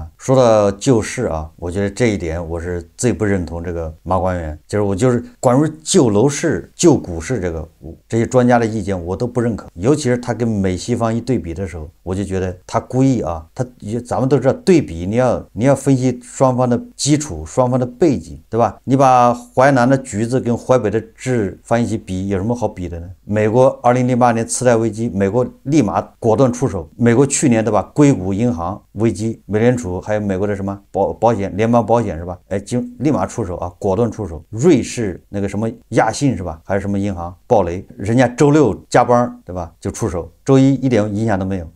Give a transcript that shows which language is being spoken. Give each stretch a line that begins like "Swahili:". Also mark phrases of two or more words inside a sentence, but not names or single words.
Chinese: 說到救市啊，我覺得這一點我是最不認同这個馬官員，就是關於救樓市、救股市這些專家的意見我都不認可，尤其是他跟美西方一对比的時候，我就覺得他故意啊，咱們都知道对比你要分析雙方的基礎、雙方的背景，对吧？你把淮南的橘子跟淮北的梔放一起比，有什麼好比的呢？美國2008年次貸危機，美國立馬果斷出手。美國去年对吧，硅谷銀行危機，美聯儲還有美國的什麼保險聯邦保險是吧？立馬出手啊，果斷出手。瑞士那個什麼亞信是吧？還是什麼銀行暴雷，人家周6加班對吧，就出手，周1一點影響都沒有。